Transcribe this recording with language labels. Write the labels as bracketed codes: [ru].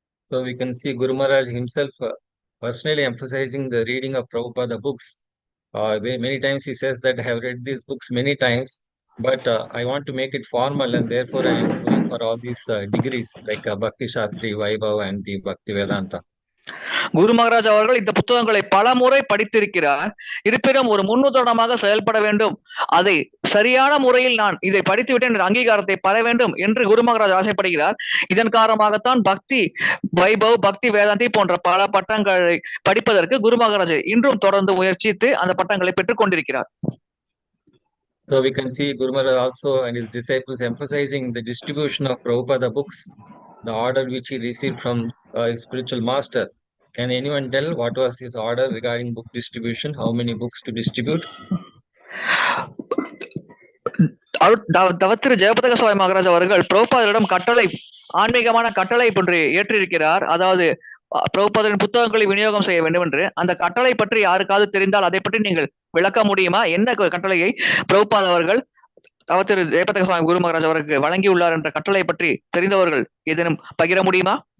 [en] So we can see Guru Maharaj himself personally emphasizing the reading of Prabhupada books. Many times he says that I have read these books many times, but I want to make it formal, and therefore I am going for all these degrees like Bhakti Shastri, Vaibhav, and the Bhakti Vedanta. [ta] குரு மகாராஜ் அவர்கள் இந்த புத்தகங்களை பல முறை படித்திருக்கிறார். இருப்பினும் ஒரு முன்னுதாரணமாக செயல்பட வேண்டும், அதை சரியான முறையில் நான் இதை படித்துவிட்டேன் என்ற அங்கீகாரத்தை பெற வேண்டும் என்று குரு மகாராஜ் ஆசைப்படுகிறார். இதன் காரணமாகத்தான் பக்தி வைபவ், பக்தி வேதாந்தி போன்ற பல பட்டங்களை படிப்பதற்கு குரு மகாராஜ் இன்றும் தொடர்ந்து முயற்சித்து அந்த பட்டங்களை பெற்றுக் கொண்டிருக்கிறார். [en] So we can see Guru Maharaj also and his disciples emphasizing the distribution of Prabhupada books, the order which he received from his spiritual master. Can anyone tell what was his order regarding book distribution? How many books to distribute? [ta] தவத்திரு ஜெயபதக சுவாமி மகாராஜ் அவர்கள் பிரபுபாதரிடம் கட்டளை, ஆன்மீகமான கட்டளை போன்று ஏற்றிருக்கிறார். அதாவது பிரபுபாதரின் புத்தகங்களை விநியோகம் செய்ய வேண்டும் என்று. அந்த கட்டளை பற்றி யாருக்காவது தெரிந்தால் அதை பற்றி நீங்கள் விளக்க முடியுமா? என்ன கட்டளையை பிரபுபாத அவர்கள் தவத்திரு ஜெயபதக சுவாமி குரு மகாராஜ் அவருக்கு வழங்கியுள்ளார் என்ற கட்டளை பற்றி தெரிந்தவர்கள் ஏதேனும் பகிர முடியுமா?